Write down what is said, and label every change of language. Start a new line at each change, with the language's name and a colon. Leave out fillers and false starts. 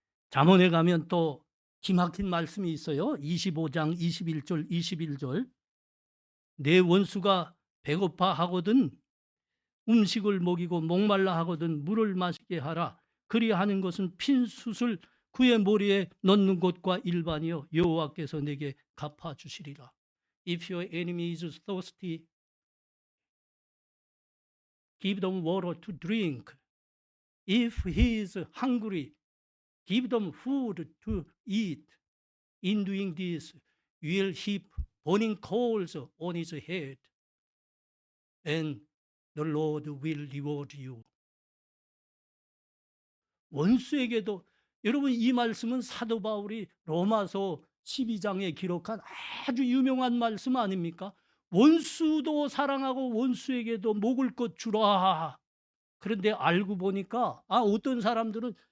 Korean: 잠언에 가면 또 기막힌 말씀이 있어요. 25장 21절 21절. 내 원수가 배고파 하거든 음식을 먹이고 목말라 하거든 물을 마시게 하라. 그리하는 것은 핀숯을 그의 머리에 넣는 것과 일반이요 여호와께서 내게 갚아주시리라.
English: If your enemy is thirsty, give them water to drink. If he is hungry, give them food to eat. In doing this, you will heap burning coals on his head, and the Lord will reward you.
Korean: 원수에게도, 여러분, 이 말씀은 사도 바울이 로마서 12장에 기록한 아주 유명한 말씀 아닙니까? 원수도 사랑하고 원수에게도 먹을 것 주라. 그런데 알고 보니까 어떤 사람들은